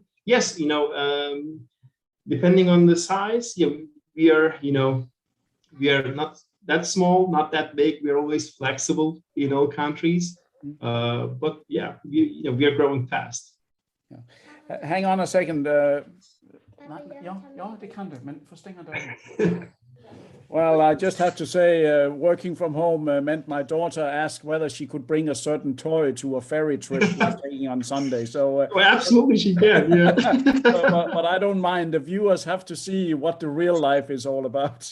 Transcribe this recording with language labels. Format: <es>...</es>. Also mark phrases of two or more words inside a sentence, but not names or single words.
<en>Yes, depending on the size, we are not that small, not that big. We're always flexible in all countries. But yeah, we are growing fast. Yeah. Hang on a second.</en> <da>Ja, det kan det, men forstænger døren.</da> <en>Well, I just have to say, working from home meant my daughter asked whether she could bring a certain toy to a ferry trip we're taking on Sunday. So, well, absolutely, she can. Yeah. but I don't mind. The viewers have to see what the real life is all about.</en>